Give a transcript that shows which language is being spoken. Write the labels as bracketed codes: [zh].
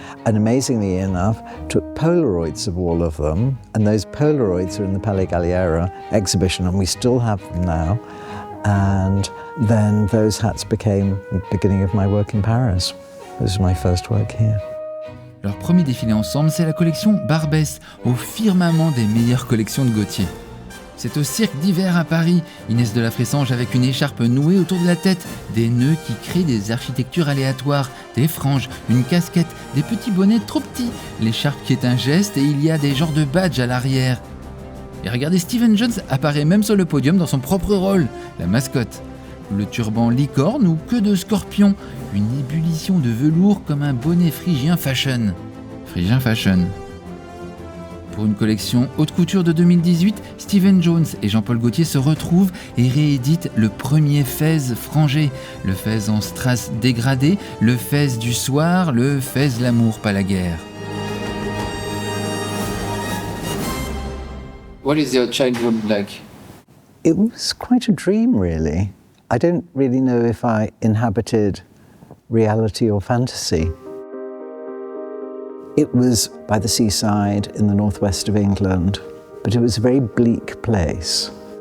[en] and amazingly enough, took Polaroids of all of them, and those Polaroids are in the Palais Galliera exhibition, and we still have them now. And then those hats became the beginning of my work in Paris. This was my first work here. [fr] Leur premier défilé ensemble, c'est la collection Barbès, au firmament des meilleures collections de Gaultier. C'est au cirque d'hiver à Paris, Inès de la Fressange avec une écharpe nouée autour de la tête, des nœuds qui créent des architectures aléatoires, des franges, une casquette, des petits bonnets trop petits, l'écharpe qui est un geste et il y a des genres de badges à l'arrière. Et regardez, Stephen Jones apparaît même sur le podium dans son propre rôle, la mascotte. Le turban licorne ou queue de scorpion, une ébullition de velours comme un bonnet phrygien fashion. Phrygien fashion. Pour une collection haute couture de 2018, Stephen Jones et Jean-Paul Gaultier se retrouvent et rééditent le premier fez frangé, le fez en strass dégradé, le fez du soir, le fez l'amour pas la guerre. [en] What is your childhood like? It was quite a dream, really. I don't really know if I inhabited reality or fantasy. It was by the seaside in the northwest of England, but it was a very bleak place.